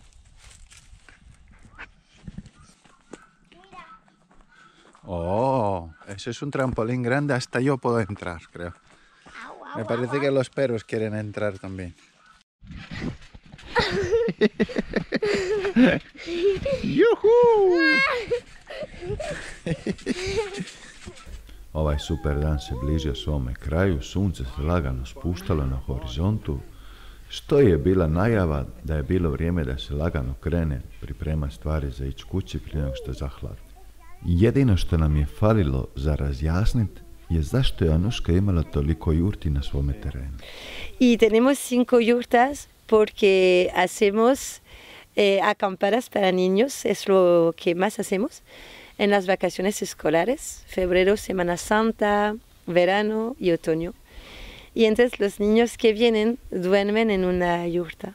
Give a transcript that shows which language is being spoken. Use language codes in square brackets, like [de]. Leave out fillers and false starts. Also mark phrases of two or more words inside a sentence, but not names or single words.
[es] Oh, ese es un trampolín grande, hasta yo puedo entrar, creo. Me parece que los perros quieren entrar también. ¡Yuhu! [bs] Ovaj super dan se bližio svome kraju, sunce se lagano spuštalo na horizontu, što je bila najava da je bilo vrijeme da se lagano krene priprema stvari za ići kući prije nego što zahladne. Jedino što nam je falilo za razjasniti je zašto je Anuška imala toliko jurti na svome terenu. [es] Y tenemos 5 yurtas porque hacemos acampadas para niños, es lo que más hacemos en las vacaciones escolares, febrero, Semana Santa, verano y otoño. Y entonces los niños que vienen duermen en una yurta.